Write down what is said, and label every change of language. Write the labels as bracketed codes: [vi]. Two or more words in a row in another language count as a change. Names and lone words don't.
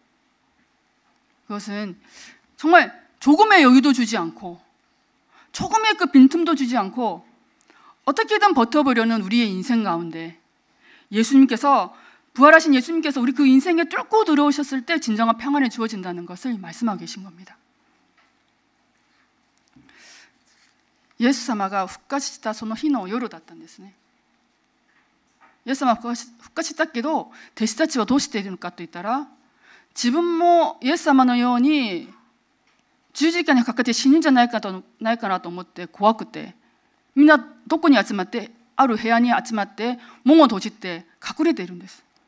[ko] 그것은 정말 조금의 여유도 주지 않고 조금의 그 빈틈도 주지 않고 어떻게든 버텨보려는 우리의 인생 가운데 예수님께서, 부활하신 예수님께서 우리 그 인생에 뚫고 들어오셨을 때 진정한 평안이 주어진다는 것을 말씀하고 계신 겁니다. [ja] イエス様が復活したその日の夜だったんですね。イエス様は復活したけど弟子たちはどうしているのかといったら、自分もイエス様のように十字架にかかって死ぬんじゃないかなと思って怖くて、みんなどこに集まって、ある部屋に集まって門を閉じて隠れているんです。